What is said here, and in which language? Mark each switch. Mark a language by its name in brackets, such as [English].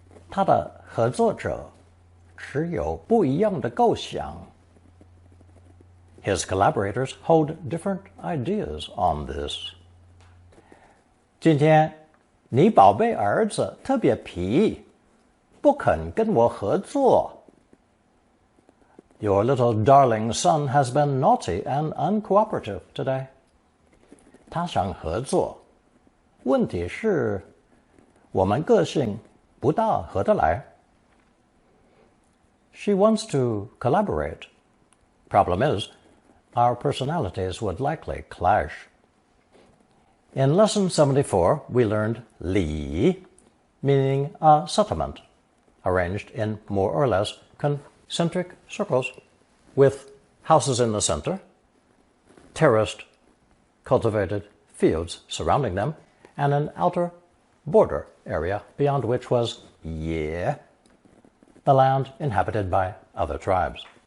[Chinese] 他的合作者持有不一样的构想。 [English] His collaborators hold different ideas on this. [Chinese] 今天你宝贝儿子特别皮，不肯跟我合作。 [English] Your little darling son has been naughty and uncooperative today. [Chinese] 他想合作，问题是我们个性不大合得来。 [English] She wants to collaborate. Problem is, our personalities would likely clash. In Lesson 74, we learned 里, meaning a settlement, arranged in more or less concentric circles, with houses in the center, terraced, cultivated fields surrounding them, and an outer border area beyond which was 野, the land inhabited by other tribes.